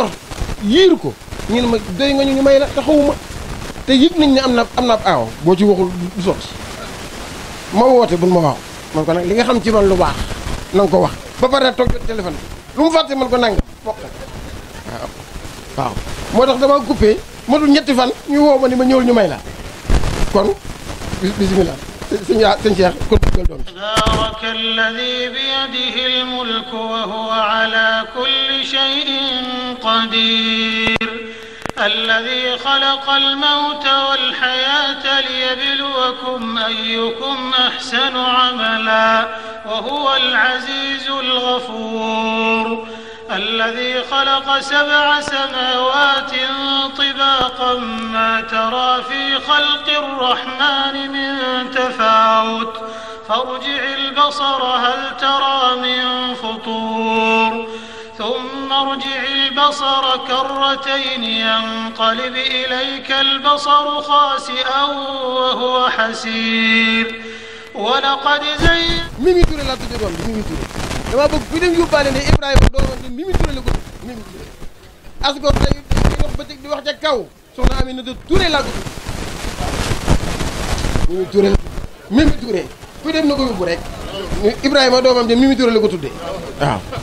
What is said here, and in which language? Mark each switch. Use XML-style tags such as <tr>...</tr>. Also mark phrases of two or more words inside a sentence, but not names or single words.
<wo>yor yiir ko ñu ne ma doy nga ñu may la te xawuma te yëg nañ ne am na ab aaw boo ci waxul du sotti ma woote bun ma waaw man ko nag li nga xam ci man lu baax na nga ko wax ba pare toog jot téléphone lu mu fàtte man ko nanga fokk waaw moo tax dama coupé matul ñetti fan ñu woo ma ni ma ñëwul ñu may la kon bismillah sëñ Cheikh kon dugal doom</wo> <ar>تبارك الذي بيده الملك وهو على كل شيء قدير الذي خلق الموت والحياة ليبلوكم أيكم أحسن عملا وهو العزيز الغفور الذي خلق 7 سماوات طباقا ما ترى في خلق الرحمن من تفاوت فارجع البصر هل ترى من فطور ثم ارجع البصر كرتين ينقلب إليك البصر خاسئا وهو حسير ولقد زين</ar> <wo>Mimi Touré laa tuddee doom bi Mimi Touré dama bëgg fi dem yóbbaale ne Ibrahima doomam bi Mimi Touré la ko Mimi Touré asgor tey di wax bëccëg di wax ca kaw soxna Aminata Touré laa ko tuddee Mimi Touré fi dem na ko yóbbu rek Ibrahima doomam bi Mimi Touré la ko tuddee waaw</wo>